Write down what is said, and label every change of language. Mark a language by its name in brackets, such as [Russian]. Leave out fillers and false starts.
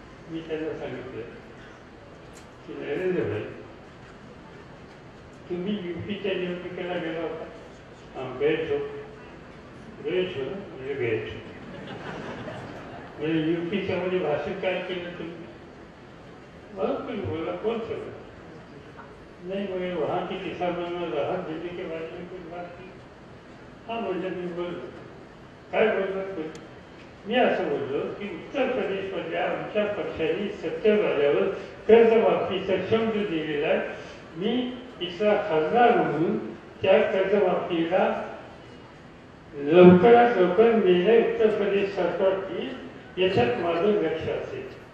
[Marathi] मी त्यांना सांगितलं की नरेंद्र भाई, तुम्ही युपीच्या निवडणुकीला गेला होता. गैर छो म्हणजे गैर छो म्हणजे युपीच्या मध्ये भाषण काय केलं तुम्ही? [Hindi] बोला कौन सर? नहीं, मगर वहाँ के किसानों में राहत देने के बारे में कुछ बात की. [Marathi] हाँ म्हणजे मी बोललो. काय बोललो? मी असं बोललो की उत्तर प्रदेशमधल्या आमच्या पक्षाने सत्तेवर आल्यावर कर्जमाफीचा शब्द दिलेला आहे. मी इथला खासदार म्हणून त्या कर्जमाफीला लवकरात लवकर निर्णय उत्तर प्रदेश सरकार घेईल याच्यात माझं लक्ष असेल.